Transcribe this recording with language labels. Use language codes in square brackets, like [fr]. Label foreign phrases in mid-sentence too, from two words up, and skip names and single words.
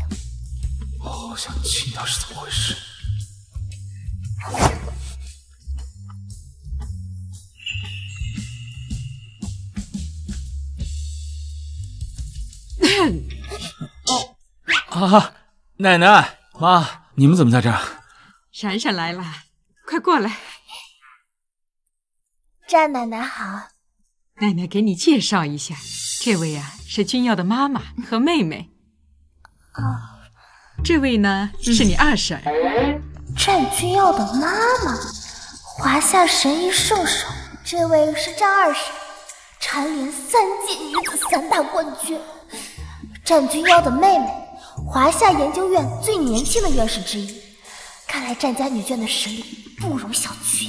[zh] 我好想知道是怎么回事。啊，奶奶、妈，你们怎么在这儿？闪闪来了，快过来。战奶奶好。奶奶给你介紹一下，這位啊是君耀的媽媽和妹妹。這位呢是你二嬸。戰君耀的媽媽，華夏神醫聖手。這位是戰二嬸，蟬聯3屆女子3大冠軍。戰君耀的妹妹， 華夏研究院最年輕的院士之一，看來战家女眷的實力不容小覷呀。